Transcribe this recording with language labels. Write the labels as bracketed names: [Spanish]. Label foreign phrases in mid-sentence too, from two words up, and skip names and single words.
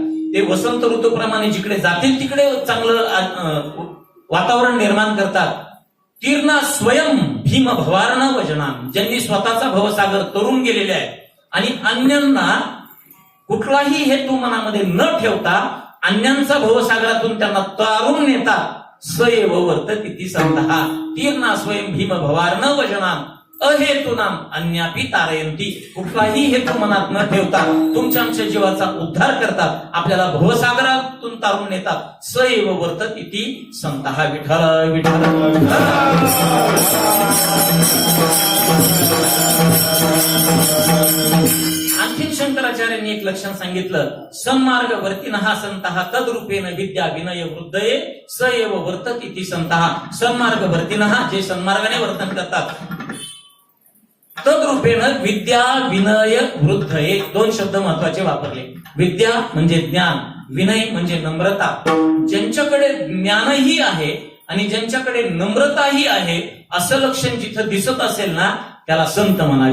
[Marathi] ते वसंत ऋतूप्रमाणे जिकडे जातील तिकडे चांगलं वातावरण निर्माण करतात. [Sanskrit] तीर्णा स्वयं भीम भवार्णव जनान. [Marathi] ज्यांनी स्वतःचा भवसागर तरून गेलेले आहे आणि अन्यांना कुठलाही हेतू मनामध्ये न ठेवता अन्यांचा भवसागरातून त्यांना तारून नेतात. [Sanskrit] स्वयं वर्तती ती संतः. तीर्णा स्वयं भीम भवार्णव जनान अहेतुनाम अन्यापि तारयंती. [Marathi] कुठलाही हेतू मनात न ठेवता तुमच्या आमच्या जीवाचा उद्धार करतात, आपल्याला भवसागरातून तारून नेतात. [Sanskrit] सैव वर्तती ती संतः. विठ्ठल विठ्ठल. [Marathi] आणखीन शंकराचार्यांनी एक लक्षण सांगितलं, [Sanskrit] सन्मार्ग वर्तिनः संतः तद्रूपेण विद्या विनय वृद्धये सैव वर्तती ती संतः. सन्मार्ग वर्तिनः [Marathi] जे सन्मार्गाने वर्तन करतात, [Sanskrit] तद्रूपेण विद्या विनय वृद्ध. [Marathi] हे दोन शब्द महत्वाचे वापरले. विद्या म्हणजे ज्ञान, विनय म्हणजे नम्रता. ज्यांच्याकडे ज्ञानही आहे आणि ज्यांच्याकडे नम्रताही आहे असं लक्षण जिथं दिसत असेल ना त्याला संत म्हणा.